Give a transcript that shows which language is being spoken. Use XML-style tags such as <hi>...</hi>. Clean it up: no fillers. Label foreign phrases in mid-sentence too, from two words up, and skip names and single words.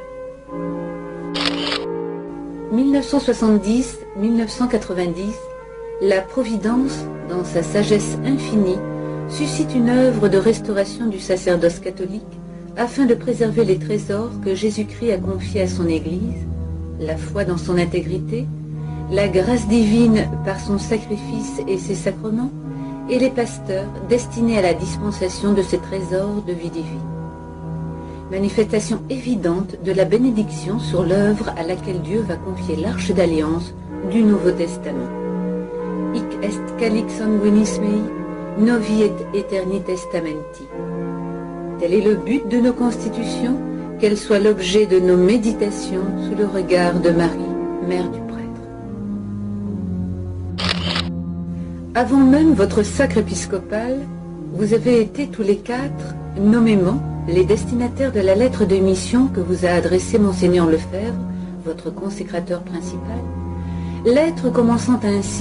<fr>1970-1990, la Providence, dans sa sagesse infinie, suscite une œuvre de restauration du sacerdoce catholique afin de préserver les trésors que Jésus-Christ a confiés à son Église, la foi dans son intégrité, la grâce divine par son sacrifice et ses sacrements, et les pasteurs destinés à la dispensation de ces trésors de vie divine. Manifestation évidente de la bénédiction sur l'œuvre à laquelle Dieu va confier l'arche d'alliance du Nouveau Testament.</fr> <la>Hic est calix sanguinis mei, novi et aeterni testamenti.</la> <fr>Tel est le but de nos constitutions, qu'elles soient l'objet de nos méditations sous le regard de Marie, Mère du Prêtre. Avant même votre sacre épiscopal, vous avez été tous les quatre, nommément, les destinataires de la lettre de mission que vous a adressée Monseigneur Lefebvre, votre consécrateur principal, lettre commençant ainsi.</fr>